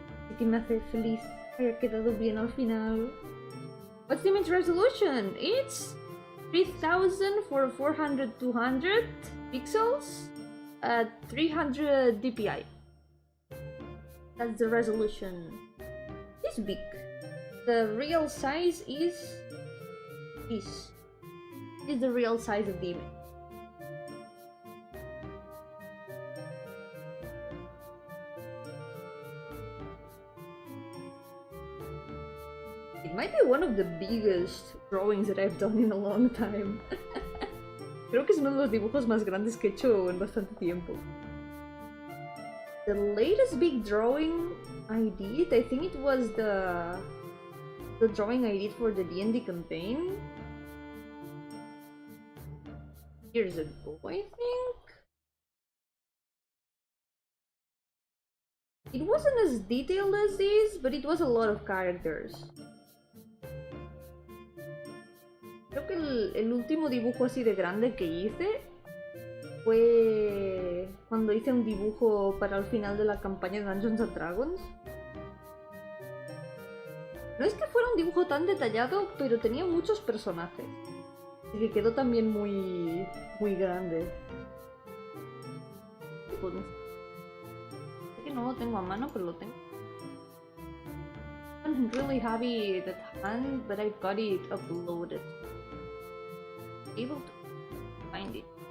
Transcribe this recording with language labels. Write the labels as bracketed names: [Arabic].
[Spanish] Y que me hace feliz que haya quedado bien al final. [English] What's the image resolution? It's 3000 for 400-200 pixels at 300 dpi. That's the resolution. It's big. The real size is this. is the real size of the image. It might be one of the biggest drawings that I've done in a long time. [Spanish] Creo que es uno de los dibujos más grandes que he hecho en bastante tiempo. [English] The latest big drawing I did, I think it was the drawing I did for the D&D campaign. Years ago, I think? It wasn't as detailed as this, but it was a lot of characters. [Spanish] Creo que el último dibujo así de grande que hice fue cuando hice un dibujo para el final de la campaña de Dungeons and Dragons. No es que fuera un dibujo tan detallado, pero tenía muchos personajes. Y que quedó también muy grande. Pues, sé que no lo tengo a mano, pero lo tengo. [English] I'm really happy that hand, but I've got it uploaded. Able to find it.